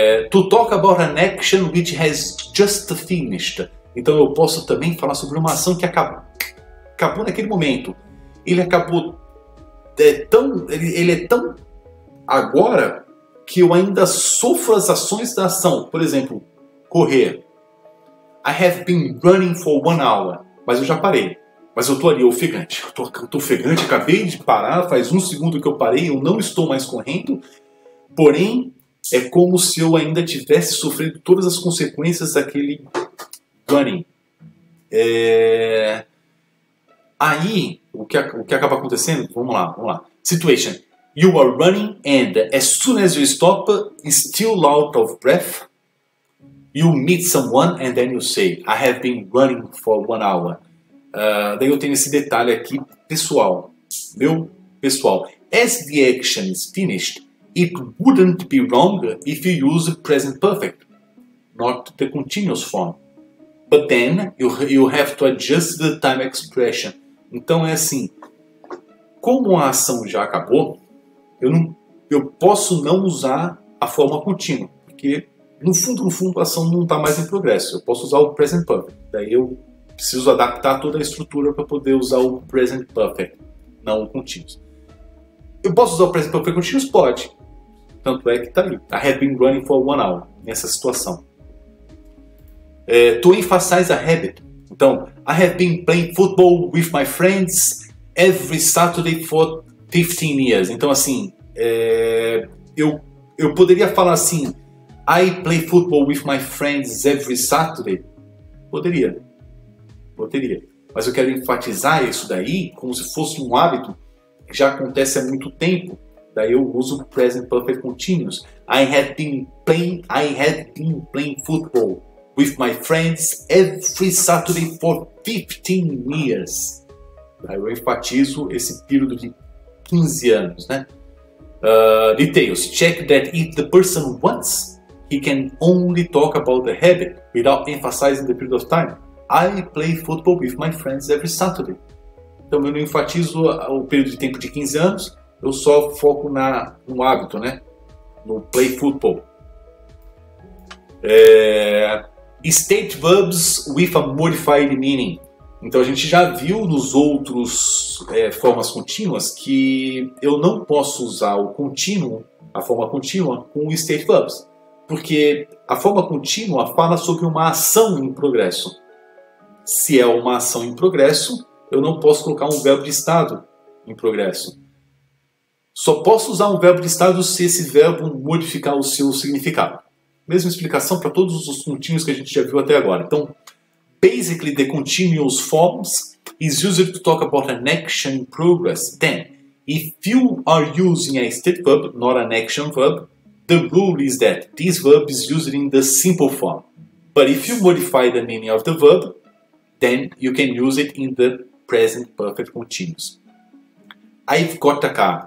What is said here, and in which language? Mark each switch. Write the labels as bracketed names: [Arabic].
[English] To talk about an action which has just finished. [Portuguese] Então eu posso também falar sobre uma ação que acabou naquele momento. Ele acabou ele é tão agora que eu ainda sofro as ações da ação. Por exemplo, correr. [English] I have been running for 1 hour. [Portuguese] Mas eu já parei. Mas eu tô ali ofegante. Eu tô ofegante, acabei de parar, faz 1 segundo que eu parei, eu não estou mais correndo. Porém, é como se eu ainda tivesse sofrido todas as consequências daquele running. Aí, o que acaba acontecendo? Vamos lá. Situation. [English] You are running and as soon as you stop, still out of breath, you meet someone and then you say, I have been running for 1 hour. [Portuguese] Daí eu tenho esse detalhe aqui, pessoal. Meu pessoal. [English] As the action is finished, it wouldn't be wrong if you use present perfect, not the continuous form. But then you have to adjust the time expression. [Portuguese] Então é assim, como a ação já acabou, eu posso não usar a forma contínua, porque no fundo a ação não está mais em progresso. Eu posso usar o Present Perfect. Daí eu preciso adaptar toda a estrutura para poder usar o Present Perfect, não o Continuous. Eu posso usar o Present Perfect Continuous? Pode. Tanto é que está aí. [English] I have been running for 1 hour, [Portuguese] nessa situação. [English] To emphasize a habit. [Portuguese] Então, [English] I have been playing football with my friends every Saturday for 15 years. [Portuguese] Então, assim, eu poderia falar assim, [English] I play football with my friends every Saturday? [Portuguese] Poderia. Mas eu quero enfatizar isso daí como se fosse um hábito que já acontece há muito tempo. Daí eu uso o Present Perfect Continuous. [English] I had been playing football with my friends every Saturday for 15 years. [Portuguese] Daí eu enfatizo esse período de 15 anos, né? [English] Details. Check that if the person wants, he can only talk about the habit without emphasizing the period of time. I play football with my friends every Saturday. [Portuguese] Então eu não enfatizo o período de tempo de 15 anos, eu só foco no hábito, né? [English] No play football. State verbs with a modified meaning. [Portuguese] Então a gente já viu nos outros formas contínuas que eu não posso usar o contínuo, a forma contínua, com o state verbs. Porque a forma contínua fala sobre uma ação em progresso. Se é uma ação em progresso, eu não posso colocar um verbo de estado em progresso. Só posso usar um verbo de estado se esse verbo modificar o seu significado. Mesma explicação para todos os contínuos que a gente já viu até agora. Então, [English] basically the continuous forms is used to talk about an action in progress. Then, if you are using a state verb, not an action verb, the rule is that this verb is used in the simple form. But if you modify the meaning of the verb, then you can use it in the present perfect continuous. I've got a car.